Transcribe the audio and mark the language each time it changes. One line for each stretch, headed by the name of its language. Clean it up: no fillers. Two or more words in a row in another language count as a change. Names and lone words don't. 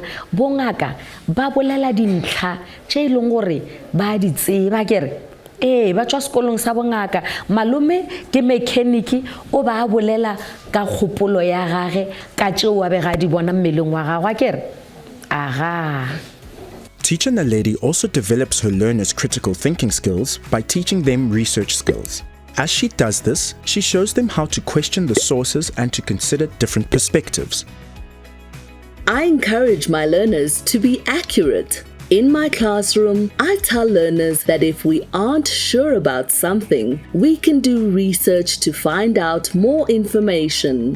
Northern Sotho: Bo ngaka ba bolela dintlha tše e leng gore ba di tseba kere? Ba tswa sekolong sa bongaka. Malome ke mechanic o ba bolela ka kgopolo ya gage ka tšeo a bega di bona mmeleng wa gagwe kere? Aga.
English: Teacher Naledi also develops her learners' critical thinking skills by teaching them research skills. As she does this, she shows them how to question the sources and to consider different perspectives. I encourage my learners to be accurate. In my classroom, I tell learners that if we aren't sure about something, we can do research to find out more information.